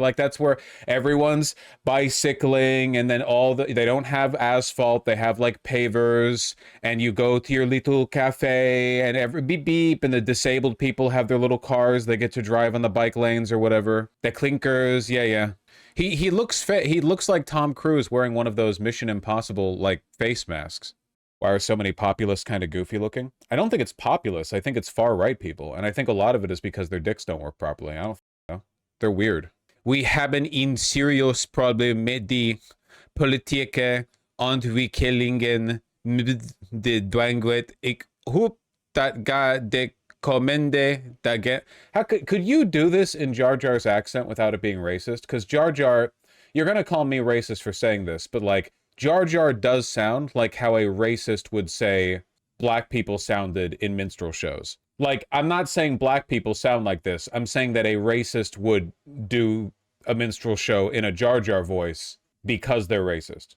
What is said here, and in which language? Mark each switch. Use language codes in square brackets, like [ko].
[en] Like that's where everyone's bicycling and then they don't have asphalt, they have like pavers, and you go to your little cafe and every beep beep, and the disabled people have their little cars, they get to drive on the bike lanes or whatever. The clinkers, yeah, yeah. He looks fit. He looks like Tom Cruise wearing one of those Mission Impossible like face masks. Why are so many populists kind of goofy looking? I don't think it's populists. I think it's far right people, and I think a lot of it is because their dicks don't work properly. I don't know. They're weird. [nl] We hebben een serieus probleem met die politieke ontwikkelingen de dwangwet. Ik hoop dat ga de komende dagen. [en] How could you do this in Jar Jar's accent without it being racist? Because Jar Jar, you're gonna call me racist for saying this, but like Jar Jar does sound like how a racist would say black people sounded in minstrel shows. Like, I'm not saying black people sound like this. I'm saying that a racist would do a minstrel show in a Jar Jar voice because they're racist.